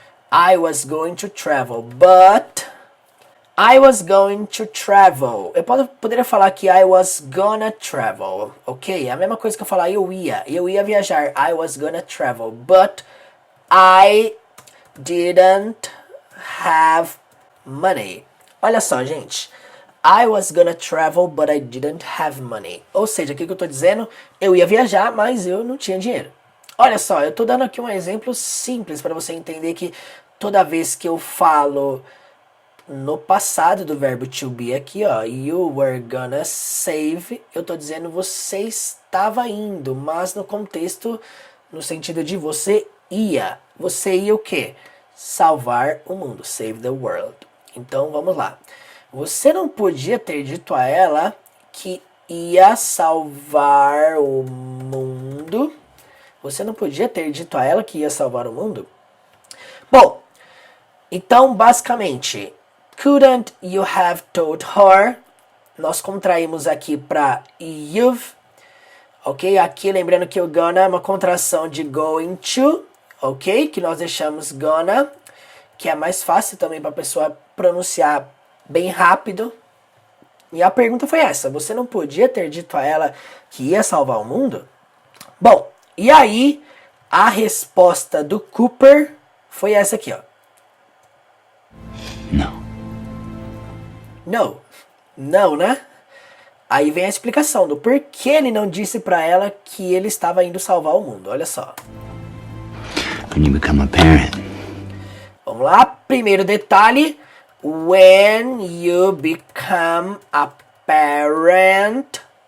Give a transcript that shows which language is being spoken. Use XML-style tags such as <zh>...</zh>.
<en>I was going to travel, but I was going to travel.</en> <pt>Eu poderia falar que</pt> <en>I was gonna travel,</en> <pt>ok? É a mesma coisa que eu falar eu ia viajar.</pt> <en>I was gonna travel, but I didn't have money.</en> <pt>Olha só, gente.</pt> <en>I was gonna travel, but I didn't have money.</en> <pt>Ou seja, o que eu tô dizendo? Eu ia viajar, mas eu não tinha dinheiro. Olha só, eu tô dando aqui um exemplo simples para você entender que toda vez que eu falo no passado do verbo to be aqui, ó,</pt> <en>you were gonna save,</en> <pt>eu tô dizendo você estava indo, mas no contexto, no sentido de você ia. Você ia o quê? Salvar o mundo,</pt> <en>save the world.</en> <pt>Então, vamos lá. Você não podia ter dito a ela que ia salvar o mundo. Você não podia ter dito a ela que ia salvar o mundo? Bom, então, basicamente,</pt> <en>couldn't you have told her?</en> <pt>Nós contraímos aqui para you've. Ok? Aqui, lembrando que o gonna é uma contração de going to. Ok? Que nós deixamos gonna, que é mais fácil também para a pessoa pronunciar bem rápido. E a pergunta foi essa. Você não podia ter dito a ela que ia salvar o mundo? Bom, e aí a resposta do Cooper foi essa aqui, ó.</pt> <en>No. No.</en> <pt>Não, né? Aí vem a explicação do porquê ele não disse pra ela que ele estava indo salvar o mundo. Olha só.</pt> <en>When you become a parent.</en> <pt>Vamos lá. Primeiro detalhe.</pt> <en>When you become a parent.</en>